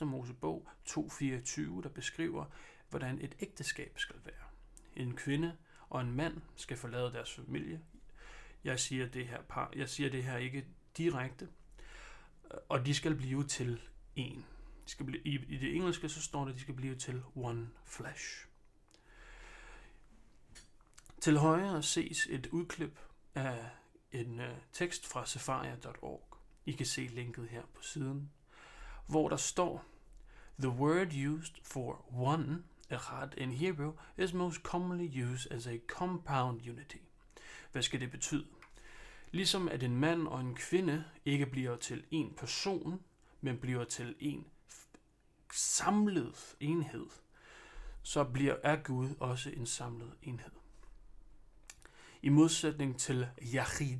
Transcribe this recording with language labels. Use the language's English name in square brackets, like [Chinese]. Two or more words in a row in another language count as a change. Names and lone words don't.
[Danish] Mosebog 2:24, der beskriver, hvordan et ægteskab skal være. En kvinde og en mand skal forlade deres familie. Jeg siger det her ikke direkte, og de skal blive til en. I det engelske så står det, at de skal blive til [English] one flesh. [Danish] Til højre ses et udklip af en tekst fra sefaria.org. I kan se linket her på siden, hvor der står: [English] The word used for one, echad in Hebrew, is most commonly used as a compound unity. [Danish] Hvad skal det betyde? Ligesom at en mand og en kvinde ikke bliver til en person, men bliver til en samlet enhed, så er Gud også en samlet enhed. I modsætning til Yachid.